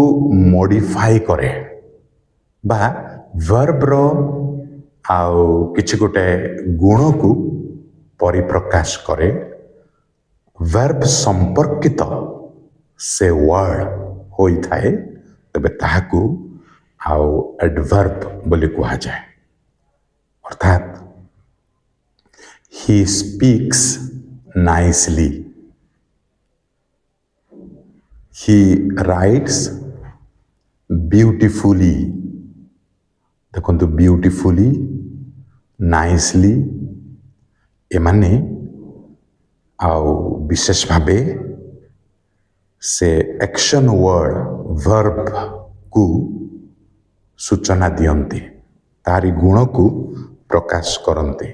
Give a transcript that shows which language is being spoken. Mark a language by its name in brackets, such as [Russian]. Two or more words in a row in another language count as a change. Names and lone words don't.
[Odia] ମଡିଫାଇ କରେ ବା ଭର୍ବର ଆଉ କିଛି ଗୋଟେ ଗୁଣକୁ ପରିପ୍ରକାଶ କରେ, ଭର୍ବ ସମ୍ପର୍କିତ ସେ ୱାର୍ଡ଼ ହୋଇଥାଏ, ତେବେ ତାହାକୁ ଆଉ ଆଡଭର୍ବ ବୋଲି କୁହାଯାଏ। ଅର୍ଥାତ୍ [English] he speaks nicely, he writes beautifully. [Odia] ଦେଖନ୍ତୁ ବ୍ୟୁଟିଫୁଲି, ନାଇସଲି, ଏମାନେ ଆଉ ବିଶେଷ ଭାବେ ସେ [English] action word [Odia] ଭର୍ବକୁ ସୂଚନା ଦିଅନ୍ତି, ତାରି ଗୁଣକୁ ପ୍ରକାଶ କରନ୍ତି।